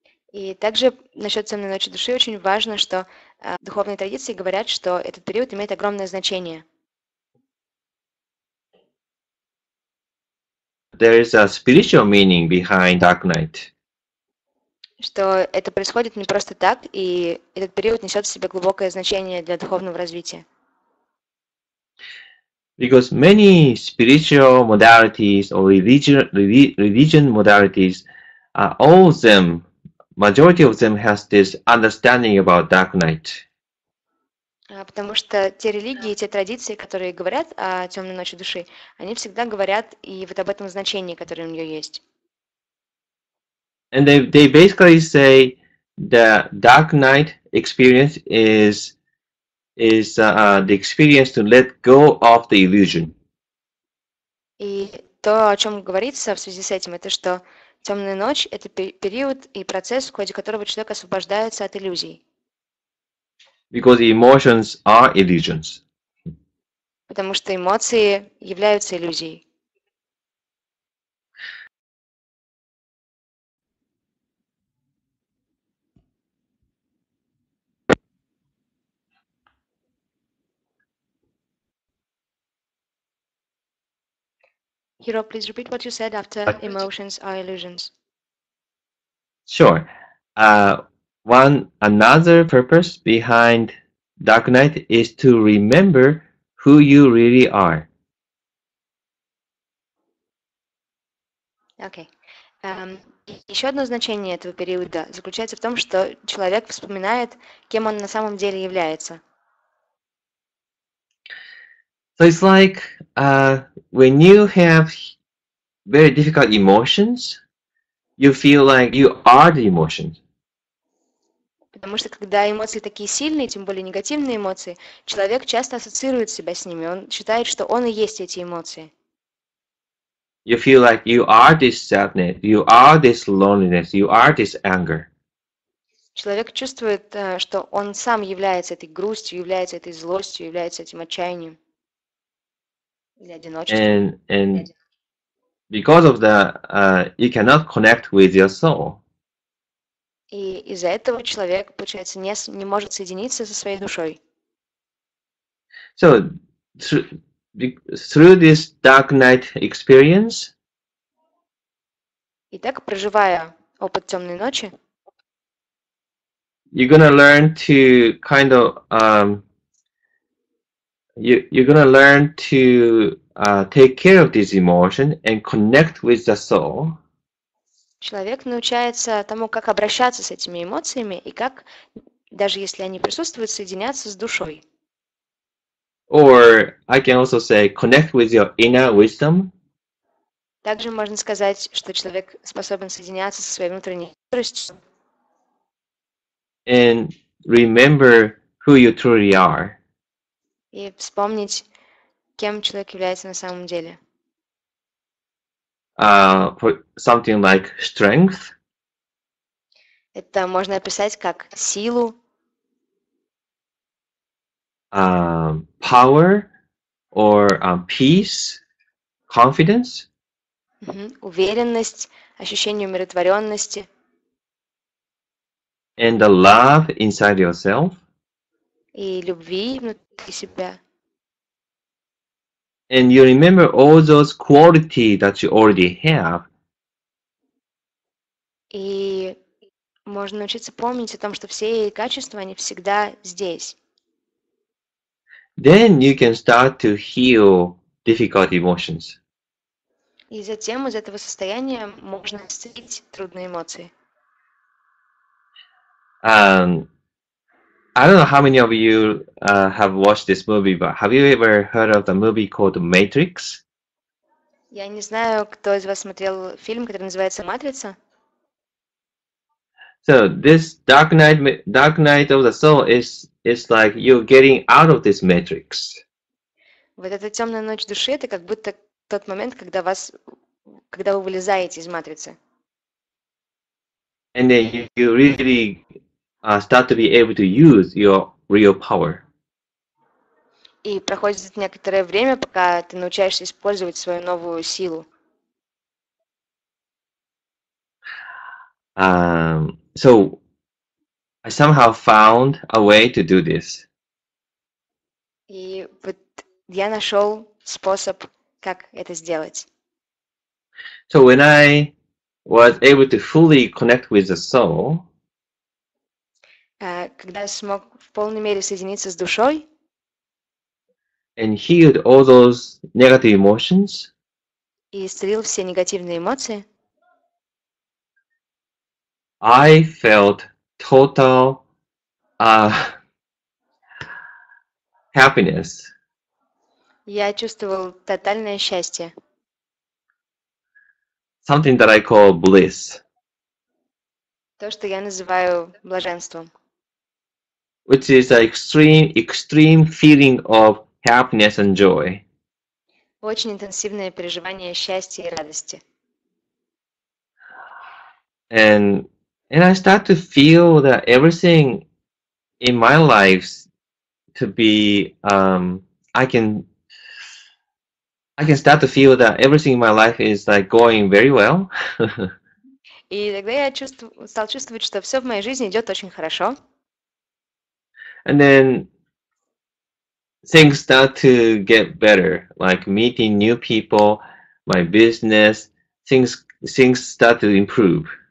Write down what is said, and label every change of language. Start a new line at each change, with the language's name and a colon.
Russian: И также насчет темной ночи души очень важно, что духовные традиции говорят, что этот период имеет огромное значение.
English: There is a spiritual meaning behind dark night.
Russian: Что это происходит не просто так, и этот период несет в себе глубокое значение для духовного развития.
English: Because many spiritual modalities or religion modalities, all of them, majority of them has this understanding about dark night.
Russian: Потому что те религии, те традиции, которые говорят о темной ночи души, они всегда говорят и вот об этом значении, которое у нее есть.
English: And they basically say the dark night experience is the experience to let go of the illusion.
Russian: И то, о чем говорится в связи с этим, это что темная ночь – это период и процесс, в ходе которого человек освобождается от иллюзий.
English: Because emotions are illusions.
Russian: Потому что эмоции являются иллюзией.
English: Hiro, please repeat what you said after emotions are illusions. Sure. Another purpose behind dark night is to remember who you really are. Okay.
Russian: Еще одно значение этого периода заключается в том, что человек вспоминает, кем он на самом деле является.
English: So it's like when you have very difficult emotions, you feel like you are the emotion.
Russian: Потому что когда эмоции такие сильные, тем более негативные эмоции, человек часто ассоциирует себя с ними. Он считает, что он и есть эти эмоции.
English: You feel like you are this sadness, you are this loneliness, you are this anger.
Russian: Человек чувствует, что он сам является этой грустью, является этой злостью, является этим отчаянием или одиночеством.
English: And because of that, you cannot connect with your soul.
Russian: И из-за этого человек, получается, не может соединиться со своей душой.
English: So through this dark night experience,
Russian: Итак, проживая опыт темной ночи,
English: you're gonna learn to kind of you're gonna learn to take care of this emotion and connect with the soul.
Russian: человек научается тому, как обращаться с этими эмоциями и как, даже если они присутствуют, соединяться с душой.
English: Or I can also say connect with your inner wisdom.
Russian: Также можно сказать, что человек способен соединяться со своей внутренней мудростью
English: And remember who you truly are.
Russian: и вспомнить, кем человек является на самом деле.
English: For something like strength,
Russian: Это можно описать как силу,
English: power, or peace, confidence,
Russian: уверенность, ощущение умиротворенности
English: and the love inside yourself.
Russian: и любви внутри себя.
English: And you remember all those qualities that you already have.
Russian: И можно научиться помнить о том, что все качества, они всегда здесь.
English: Then you can start to heal difficult emotions.
Russian: И затем из этого состояния можно исцелить трудные эмоции.
English: I don't know how many of you have watched this movie, but have you ever heard of the movie called Matrix?
Russian: Я не знаю, кто из вас смотрел фильм, который называется «Матрица».
English: So this dark night of the soul is like you're getting out of this matrix.
Russian: Вот эта темная ночь души, это как будто тот момент, когда вы вылезаете из матрицы.
English: And then you really start to be able to use your real power.
Russian: И проходит некоторое время, пока ты научаешься использовать свою новую силу.
English: So I somehow found a way to do this.
Russian: И вот я нашел способ, как это сделать.
English: So when I was able to fully connect with the soul,
Russian: когда я смог в полной мере соединиться с душой
English: and healed all those negative emotions,
Russian: и исцелил все негативные эмоции,
English: I felt total happiness.
Russian: я чувствовал тотальное счастье.
English: Something that I call bliss,
Russian: То, что я называю блаженством.
English: which is an extreme feeling of happiness and joy.
Russian: Очень интенсивное переживание счастья и радости.
English: And I start to feel that everything in my life to be I can start to feel that everything in my life is like going very well.
Russian: И тогда я стал чувствовать, что все в моей жизни идет очень хорошо.
English: And then things start to get better, like meeting new people, my business, things start to improve.